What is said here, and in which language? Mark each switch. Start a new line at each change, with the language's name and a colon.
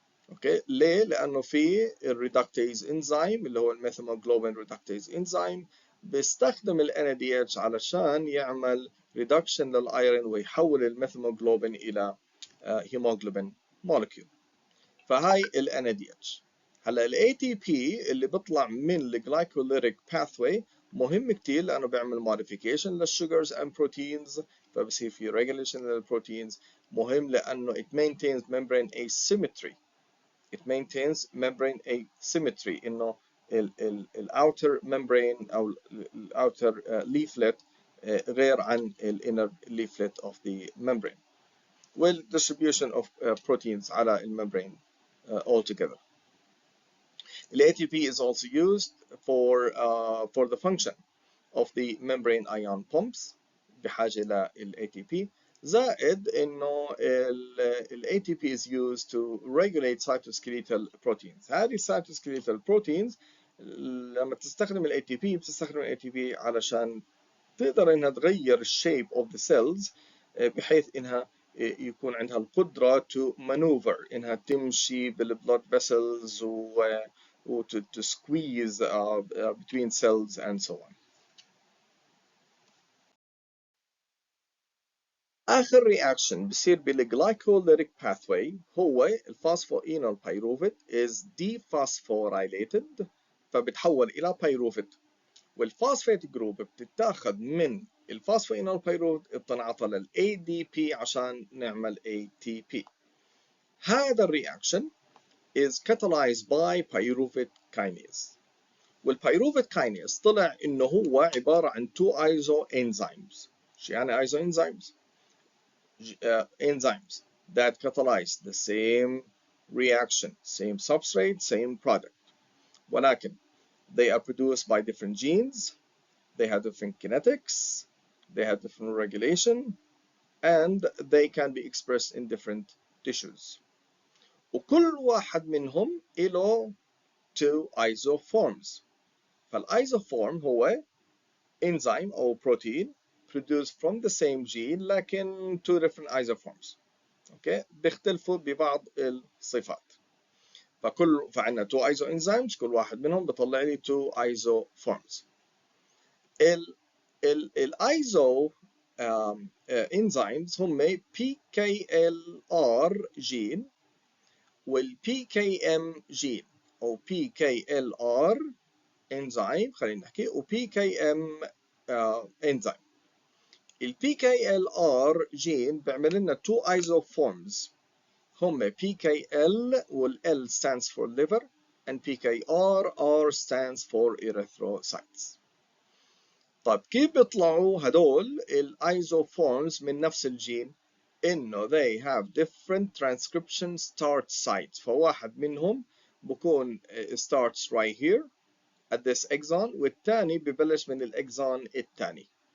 Arabic: اوكي، ليه؟ لانه في الريدكتيز انزيم اللي هو الميثيموجلوبين ريدكتيز انزيم بيستخدم ال NADH علشان يعمل ريدكشن للايرون ويحول الميثيموجلوبين الى هيموجلوبين مولكيول. فهاي ال NADH. هلا ال ATP اللي بيطلع من الجلايكوليتيك باثوي مهم كتير لانه بيعمل modification للسugars and proteins، فبصير في regulation للبروتينز.
English: مهم لانه it maintains membrane asymmetry. It maintains membrane asymmetry إنه ال outer membrane أو ال outer leaflet غير عن ال inner leaflet of the membrane. Well, distribution of proteins على الممbrane altogether. The ATP is also used for the function of the membrane ion pumps بحاجة لل ATP. زائد إنه ال ATP is used to regulate cytoskeletal proteins.
Arabic: هذه cytoskeletal proteins لما تستخدم ال ATP بتستخدم ال ATP علشان تقدر إنها تغير الشيب of the cells بحيث إنها يكون عندها القدرة to maneuver، إنها تمشي بالبلود vessels و to squeeze between cells and so on. آخر رياكشن بصير بالجلايكوليتيك باثوي هو الفوسفوينول بايروفيت is dephosphorylated، فبتحول إلى بايروفيت، والفوسفات جروب بتتاخد من الفوسفوينول بايروفيت بتنعطى لل ADP عشان نعمل ATP.
English: هذا الرياكشن is catalyzed by pyruvate kinase.
Arabic: والبيروفيت كاينيز طلع إنه هو عبارة عن 2 iso enzymes.
English: شو يعني iso enzymes؟ enzymes that catalyze the same reaction, same substrate, same product. ولكن they are produced by different genes, they have different kinetics, they have different regulation, and they can be expressed in different tissues.
Arabic: وكل واحد منهم له 2 isoforms.
English: فالايزوفورم هو enzyme أو protein produced from the same gene لكن 2 different isoforms.
Arabic: اوكي، بيختلفوا ببعض الصفات. فعندنا 2 ايزو انزيمز كل واحد منهم بيطلع لي 2 isoforms. الايزو انزيمز هم PKLR جين والPKM جين او PKLR انزيم خلينا نحكي وPKM انزيم.
English: الPKLR جين بيعمل لنا 2 isoforms هم PKL وال L stands for liver and PKR R stands for erythrocytes.
Arabic: طيب كيف بيطلعوا هدول الايزوفورمز من نفس الجين؟ انه they have different transcription start sites. فواحد منهم بكون starts right here at this exon والثاني ببلش من الاكزون الثاني.